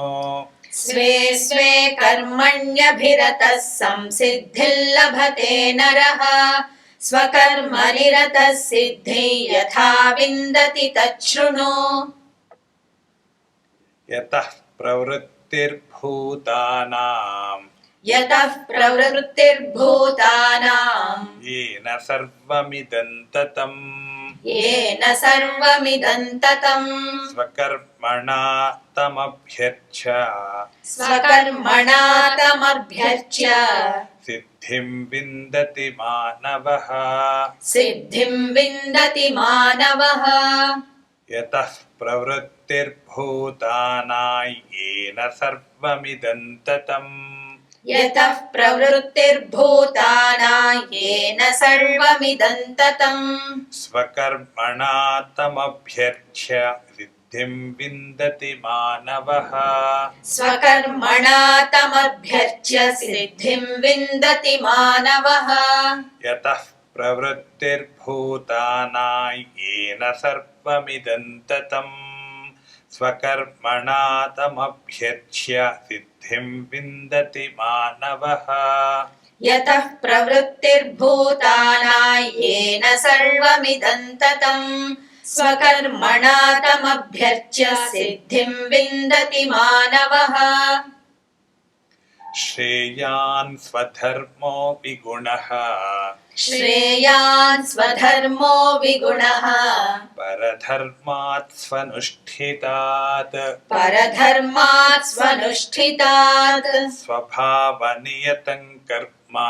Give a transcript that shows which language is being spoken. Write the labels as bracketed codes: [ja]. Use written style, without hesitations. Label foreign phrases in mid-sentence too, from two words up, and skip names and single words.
[sa] స్వే స్వే కర్మణ్యభిరతః సంసిద్ధిర్లభతే నరః స్వకర్మనిరతః సిద్ధిం యథా విందతి తచ్ఛృణు యతః ప్రవృత్తిర్భూతానాం యతః ప్రవృత్తిర్భూతానాం येन సర్వమిదం తతం येन सर्वमिदं ततं స్వకర్మణా తమభ్యర్చ్య स्वकर्मणा तमभ्यर्च्य సిద్ధిం విందతి మానవః सिद्धिं विन्दति मानवः యతః ప్రవృత్తిర్భూతానాం येन సర్వమిదం తతం यतः प्रवृत्तिर्भूतानां येन सर्वमिदं ततं స్వకర్మణా తమభ్యర్చ్య సిద్ధిం విందతి మానవః स्वकर्मणा तमभ्यर्च्य सिद्धिं विन्दति मानवः యతః ప్రవృత్తిర్భూతానాం येन సర్వమిదం తతం స్వకర్మణా తమభ్యర్చ్య సిద్ధిం విందతి మానవః यतः प्रवृत्तिर्भूतानां येन सर्वमिदं ततं स्वकर्मणा तमभ्यर्च्य सिद्धिं विन्दति मानवः శ్రేయాన్ స్వధర్మో విగుణః श्रेयान् स्वधर्मो विगुणः పరధర్మాత్ స్వనుష్ఠితాత్ परधर्मात् स्वनुष्ठितात् స్వభావనియతం కర్మ